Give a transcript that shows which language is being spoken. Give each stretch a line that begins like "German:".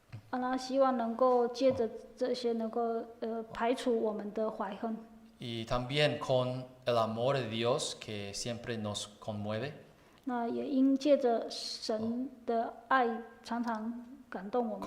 Chinese: 那希望能够借着这些，能够排除我们的怀恨。
Spanish: Y también con el amor de Dios que siempre nos conmueve.
Chinese: 那也因借着神的爱，常常感动我们。